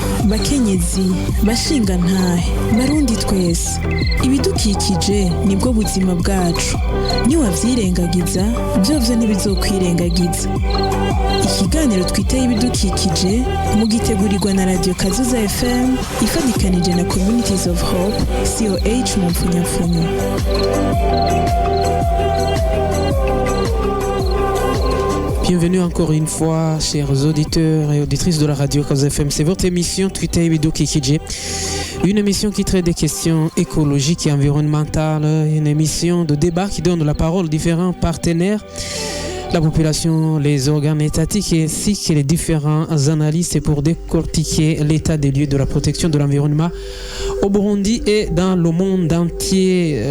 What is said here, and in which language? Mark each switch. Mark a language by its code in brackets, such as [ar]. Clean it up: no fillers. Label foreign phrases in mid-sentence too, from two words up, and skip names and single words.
[rn] bakenyezi bashinga ntahe barundi twese ibidukikije nibwo buzima bwacu niwavyirengagiza vyovyo ntibizokwirengagiza. Ikiganiro twiteye ibidukikije mugitegurirwa na Radio Kazoza FM ifadikanije na Communities of Hope COH mu mfunyapfunyo. [fr] Bienvenue encore une fois, chers auditeurs et auditrices de la radio Kazoza FM. C'est votre émission Twitter Ibidukikije, une émission qui traite des questions écologiques et environnementales, une émission de débat qui donne la parole aux différents partenaires, la population, les organes étatiques ainsi que les différents analystes pour décortiquer l'état des lieux de la protection de l'environnement au Burundi et dans le monde entier.